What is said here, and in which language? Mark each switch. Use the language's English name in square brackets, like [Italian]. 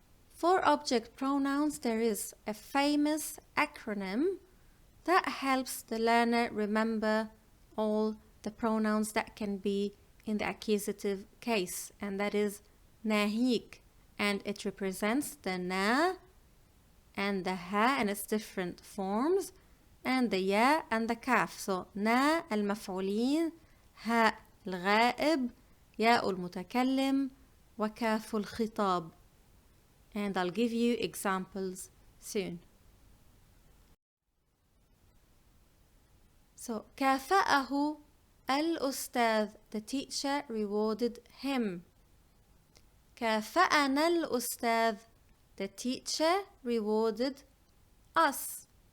[English] For object pronouns, there is a famous acronym that helps the learner remember all the pronouns that can be in the accusative case, and that is ناهيك, and it represents the na and the ha and its different forms, and the ya and the kaf. [Arabic] So na المفعولين, ha الغائب, يا المتكلم, وكاف الخطاب. [English] And I'll give you examples soon. So [Arabic] كافأه الأستاذ, [English] the teacher rewarded him. [Arabic] كافأنا الأستاذ, [English] the teacher rewarded us.